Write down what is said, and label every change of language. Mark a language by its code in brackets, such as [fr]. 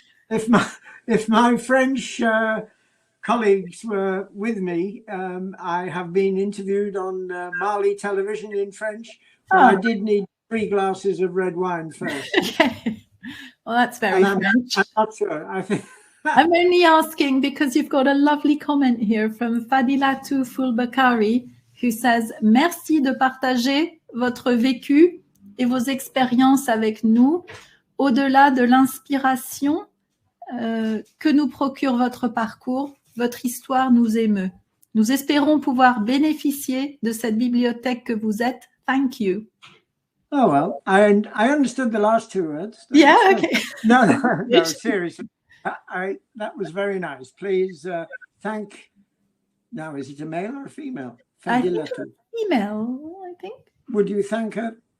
[en] If my French colleagues were with me, I have been interviewed on Mali television in French, but I did need 3 glasses of red wine first. Okay. Well, that's very French. I'm not sure. I think I'm only asking because you've got a lovely comment here from Fadilatu Fulbakari, who says, [fr] merci de partager votre vécu et vos expériences avec nous, au-delà de l'inspiration que nous procure votre parcours. Votre histoire nous émeut. Nous espérons pouvoir bénéficier de cette bibliothèque que vous êtes. [en] Thank you. Oh, well, I understood the last 2 words. Yeah, okay. No, seriously. That was very nice. Please thank. Now, is it a male or a female? Female, I think. Would you thank her?